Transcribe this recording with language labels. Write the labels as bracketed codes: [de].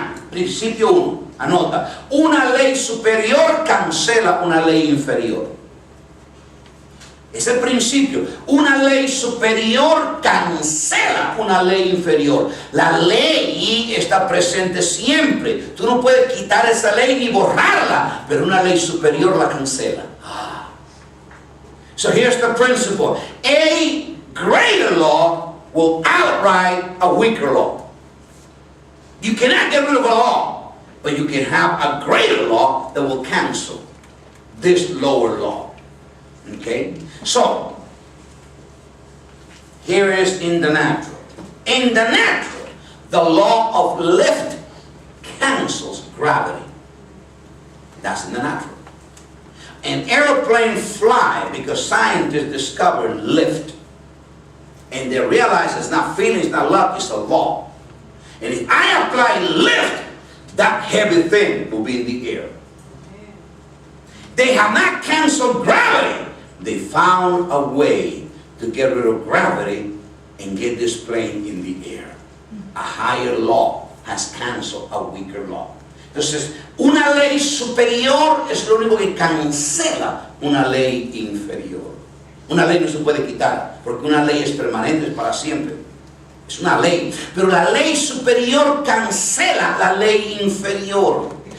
[es] Principio 1, anota. Una ley superior cancela una ley inferior. Es el principio. Una ley superior cancela una ley inferior. La ley está presente siempre. Tú no puedes quitar esa ley ni borrarla, pero una ley superior la cancela. [en] So here's the principle. A greater law will outright a weaker law. You cannot get rid of a law, but you can have a greater law that will cancel this lower law. Okay? So, here is in the natural. In the natural, the law of lift cancels gravity. That's in the natural. An airplane fly because scientists discovered lift. And they realize it's not feeling, it's not luck, it's a law. And if I apply lift, that heavy thing will be in the air. They have not canceled gravity. They found a way to get rid of gravity and get this plane in the air. A higher law has canceled a weaker law. [es] Entonces, una ley superior es lo único que cancela una ley inferior. Una ley no se puede quitar, porque una ley es permanente, es para siempre. Es una ley. Pero la ley superior cancela la ley inferior.